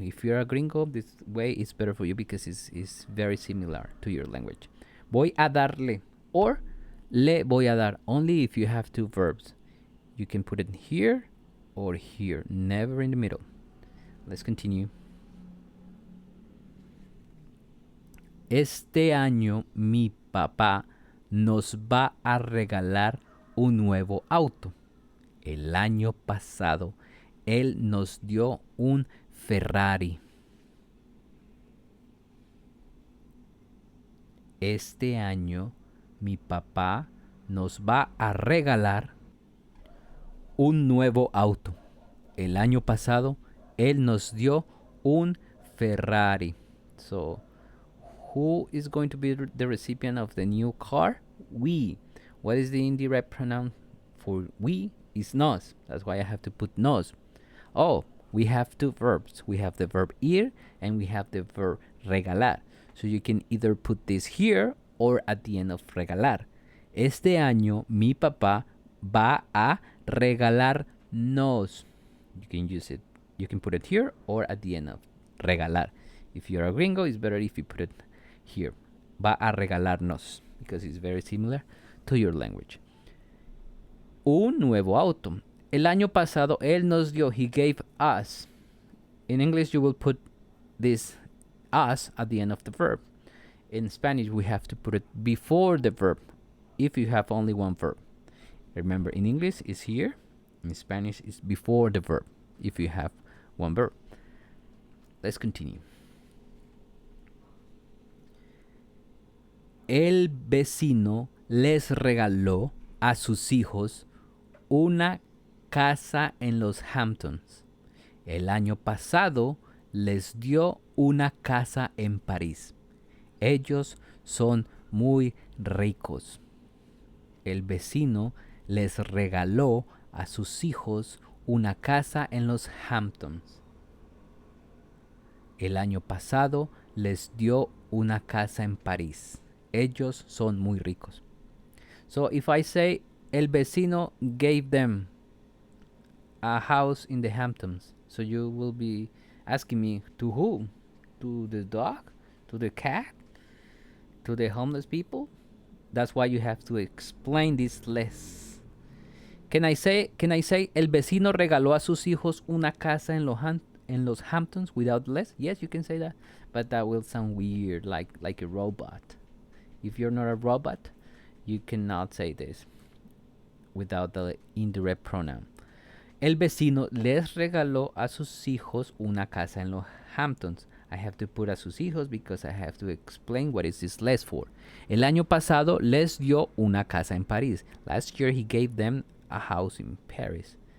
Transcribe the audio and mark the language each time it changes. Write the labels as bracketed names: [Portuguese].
[English] If you're a gringo, this way is better for you because it's very similar to your language. [Spanish] Voy a darle or le voy a dar, [English] only if you have two verbs. You can put it here or here, never in the middle. Let's continue. [Spanish] Este año mi papá nos va a regalar un nuevo auto. El año pasado él nos dio un Ferrari. Este año mi papá nos va a regalar un nuevo auto. El año pasado él nos dio un Ferrari. [English] So, who is going to be the recipient of the new car? We. What is the indirect pronoun for we? Is nos. That's why I have to put nos. Oh, we have two verbs. We have the verb ir and we have the verb regalar. So you can either put this here or at the end of regalar. [Spanish] Este año mi papá va a regalarnos. [English] You can use it. You can put it here or at the end of regalar. If you're a gringo, it's better if you put it here. [Spanish] Va a regalarnos [English] because it's very similar to your language. [Spanish] Un nuevo auto. El año pasado él nos dio, [English] he gave us. In English you will put this us at the end of the verb. In Spanish we have to put it before the verb if you have only one verb. Remember, in English it's here, in Spanish it's before the verb if you have one verb. Let's continue. [Spanish] El vecino les regaló a sus hijos una casa en los Hamptons. El año pasado les dio una casa en París. Ellos son muy ricos. El vecino les regaló a sus hijos una casa en los Hamptons. El año pasado les dio una casa en París. Ellos son muy ricos. [English] So if I say [Spanish] el vecino [English] gave them a house in the Hamptons, so you will be asking me to who? To the dog? To the cat? to the homeless people. That's why you have to explain this les. Can I say [Spanish] el vecino regaló a sus hijos una casa en los Hamptons [English] without les? Yes, you can say that, but that will sound weird, like a robot. If you're not a robot, you cannot say this without the indirect pronoun. [Spanish] El vecino les regaló a sus hijos una casa en los Hamptons. [English] I have to put [Spanish] a sus hijos [English] because I have to explain what is this les for. [Spanish] El año pasado les dio una casa en París. [English] Last year he gave them a house in Paris.